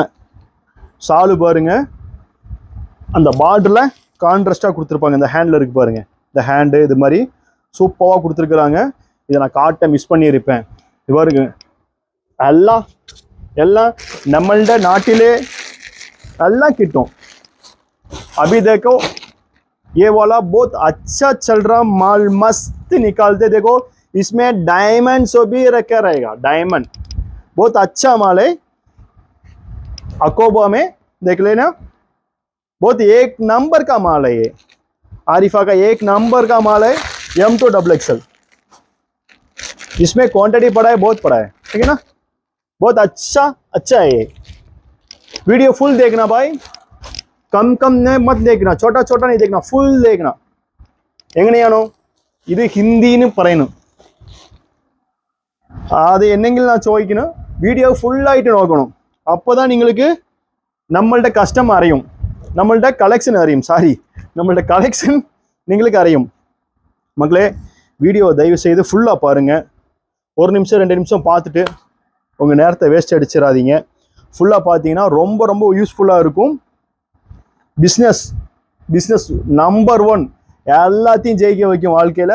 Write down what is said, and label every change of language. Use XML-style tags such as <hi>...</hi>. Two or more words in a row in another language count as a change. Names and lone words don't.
<ta>சாலு பாருங்க, அந்த பார்டரில் கான்ட்ராஸ்டாக கொடுத்துருப்பாங்க. இந்த ஹேண்டில் இருக்குது பாருங்க, இந்த ஹேண்டு இது மாதிரி சூப்பராக கொடுத்துருக்குறாங்க. இதை நான் காட்ட மிஸ் பண்ணியிருப்பேன். இது பாருங்க, எல்லாம் நம்மள்ட நாட்டிலே எல்லாம் கிட்டும்.</ta> <hi>अभी देखो ये वाला बहुत अच्छा चल रहा माल, मस्त निकालते. देखो इसमें डायमंड सो भी रखा रहेगा. डायमंड बहुत अच्छा माल है. अकोबा में देख लेना, बहुत 1 नंबर का माल है ये. आरिफा का 1 नंबर का माल है M2XXL. इसमें क्वांटिटी पड़ा है, बहुत पड़ा है, ठीक है ना? बहुत अच्छा है ये.</hi> <en>video full</en> <hi>देखना भाई, कम ने मत देखना, छोटा नहीं देखना, फुल देखना.</hi> <ml>എങ്ങനെയാണോ ഇത് ഹിന്ദിന്ന് പറയുന്നു, അത് എന്നെങ്കിലും ഞാൻ ചോദിക്കുന്നു. വീഡിയോ ഫുള്ളായിട്ട് നോക്കണം, അപ്പോൾ</ml> <ta>தான்</ta> <ml>നിങ്ങൾക്ക് നമ്മളുടെ കസ്റ്റം അറിയും, നമ്മളുടെ കളക്ഷൻ അറിയും.</ml> <ta>நம்மளுடைய கலெக்ஷன் നിങ്ങൾക്ക് അറിயும். மக்களே, வீடியோ தயவு செய்து ஃபுல்லாக பாருங்கள். 1 நிமிஷம் 2 நிமிஷம் பார்த்துட்டு உங்கள் நேரத்தை வேஸ்ட் அடிச்சிடாதீங்க. ஃபுல்லாக பார்த்தீங்கன்னா ரொம்ப ரொம்ப யூஸ்ஃபுல்லாக இருக்கும்.</ta> <en>business number</en> <ta>1 எல்லாத்தையும் ஜெயிக்க வைக்கும் வாழ்க்கையில்.</ta>